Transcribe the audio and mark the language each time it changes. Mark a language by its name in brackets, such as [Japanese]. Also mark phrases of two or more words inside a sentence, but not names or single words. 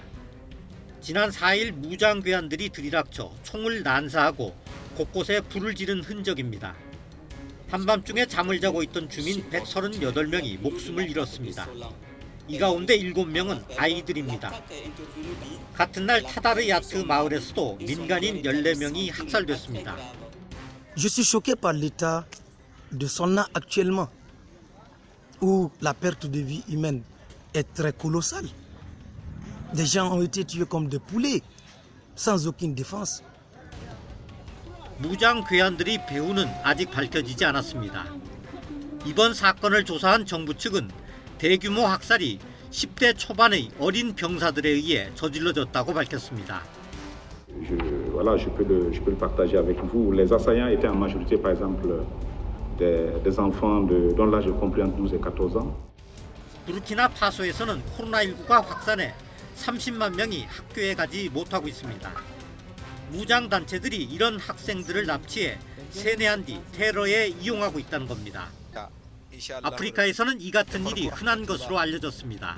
[Korean] 지난 4일 무장괴한들이 들이닥쳐 총을 난사하고 곳곳에 불을 지른 흔적입니다. 한밤중에 잠을 자고 있던 주민 138명이 목숨을 잃었습니다. 이 가운데 7명은 아이들입니다. 같은 날 타다르야트 마을에서도 민간인 14명이 학살됐습니다. [French] Je suis choqué par l'état de Solna actuellement, où la perte de vie humaine est très colossale. Des gens ont été tués comme des poulets, sans aucune défense. [Korean] 무장 괴한들이 배후는 아직 밝혀지지 않았습니다. 이번 사건을 조사한 정부 측은 대규모 학살이 10대 초반의 어린 병사들에 의해 저질러졌다고 밝혔습니다. [French] Je peux le partager avec vous. Les assaillants étaient en majorité, par exemple, des enfants dont l'âge est compris entre 12 et 14 ans. [Korean] 부르키나파소에서는 코로나19가 확산해 30만 명이 학교에 가지 못하고 있습니다. 무장 단체들이 이런 학생들을 납치해 세뇌한 뒤 테러에 이용하고 있다는 겁니다. 아프리카에서는 이 같은 일이 흔한 것으로 알려졌습니다.